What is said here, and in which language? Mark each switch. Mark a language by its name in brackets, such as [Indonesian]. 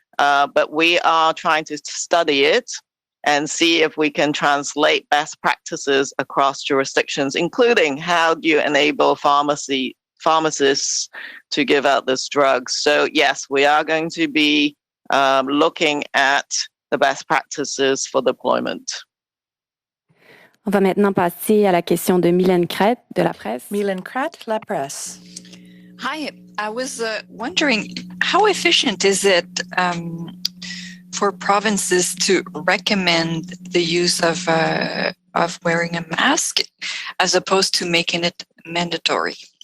[English] But we are trying to study it and see if we can translate best practices across jurisdictions, including how do you enable pharmacists to give out this drug. So yes, we are going to be looking at the best practices for deployment. [French] On va maintenant passer à la question de Mylène Crête de La Presse. Mylène Crête, La Presse. [English] Hi, I was wondering, how efficient is it for provinces to recommend the use of wearing a mask as opposed to making it mandatory?